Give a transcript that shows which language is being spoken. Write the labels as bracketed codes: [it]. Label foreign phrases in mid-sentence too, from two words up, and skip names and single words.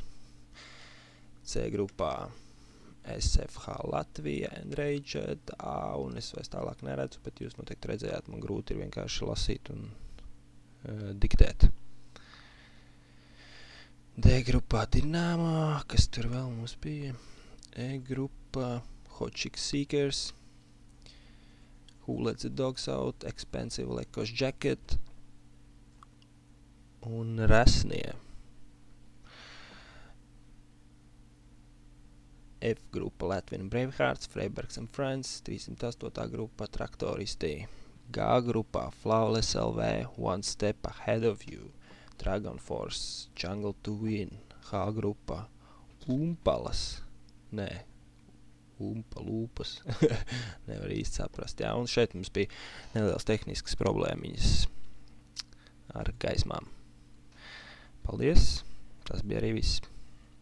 [lv] C grupā SFH Latvija, Enraged, A, un es vairs tālāk neredzu, bet jūs noteikti redzējāt, man grūti ir vienkārši lasīt un diktēt. D grupā Dinamo, kas tur vēl mums bija? E grupā Hot Chick Seekers, Who Let the Dogs Out, Expensive Lekos Jacket un Rasnie. F grupa Latvian Bravehearts, Freibergs and Friends, 308. grupa Traktoristi. G grupā Flawless LV, One Step Ahead of You, Dragon Force, Jungle to Win. H grupa Umpalas, Umpalūpas, nevar īsti saprast, jā, un šeit mums bija nelielas tehniskas problēmiņas ar gaismām. Paldies, tas bija arī viss.